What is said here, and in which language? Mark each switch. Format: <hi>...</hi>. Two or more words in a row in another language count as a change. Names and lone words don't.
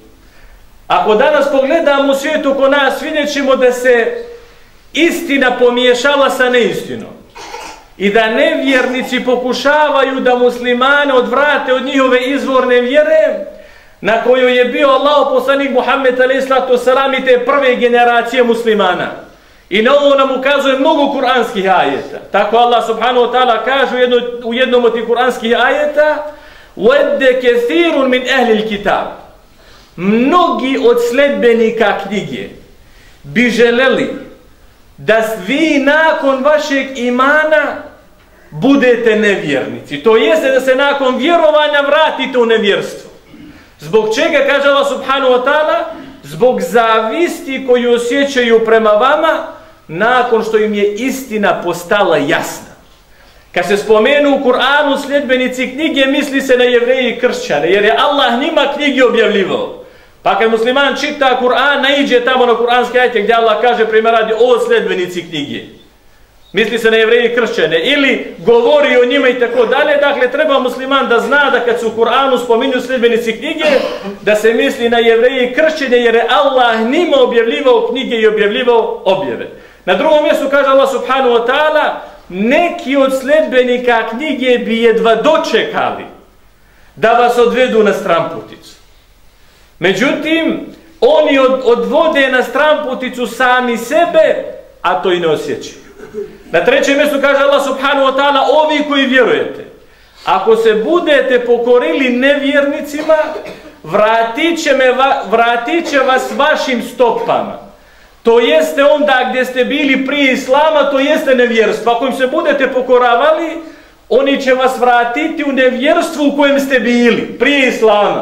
<bs>Ako danas pogledamo u svijetu oko nas, vidjet ćemo da se istina pomiješala sa neistinom i da nevjernici pokušavaju da muslimane odvrate od njihove izvorne vjere na kojoj je bio Allah poslanik Muhammed</bs> <ar>عليه الصلاة والسلام</ar> <bs>i te prve generacije muslimana. I na ovo nam ukazuje mnogo kuranskih ajeta. Tako Allah</bs> <ar>سبحانه وتعالى</ar> <bs>kaže u jednom od tih kuranskih ajeta:</bs> <ar>"ودّ كثير من أهل الكتاب",</ar> <bs>mnogi od sledbenika knjige bi želeli da vi nakon vašeg imana budete nevjernici. To jeste da se nakon vjerovanja vratite u nevjerstvo. Zbog čega, kaže Allah</bs> <ar>سبحانه وتعالى?</ar> <bs>Zbog zavisti koju osjećaju prema vama nakon što im je istina postala jasna. Kad se spomenu u Kur'anu sljedbenici knjige, misli se na Jevreje i kršćane, jer je Allah njima knjige objavljivao. Pa kad musliman čita Kur'an, naiđe tamo na kuranske ajete gdje Allah kaže primjer radi o sljedbenici knjige, misli se na Jevreje i kršćane, ili govori o njima i tako dalje. Dakle, treba musliman da zna da kad se u Kur'anu spominju sljedbenici knjige, da se misli na Jevreje i kršćane, jer je Allah njima objavljivao knjige i objavljivao objave. Na drugom mjestu kaže Allah</bs> <ar>سبحانه وتعالى:</ar> <bs>neki od sledbenika knjige bi jedva dočekali da vas odvedu na stranputicu. Međutim, oni odvode na stranputicu sami sebe, a to i ne osjećaju. Na trećem mjestu kaže Allah</bs> <ar>سبحانه وتعالى,</ar> <bs>ovi koji vjerujete, ako se budete pokorili nevjernicima, vratit će vas vašim stopama. To jeste onda gdje ste bili prije Islama, to jeste nevjerstvo. Ako im se budete pokoravali, oni će vas vratiti u nevjerstvu u kojem ste bili prije Islama.</bs>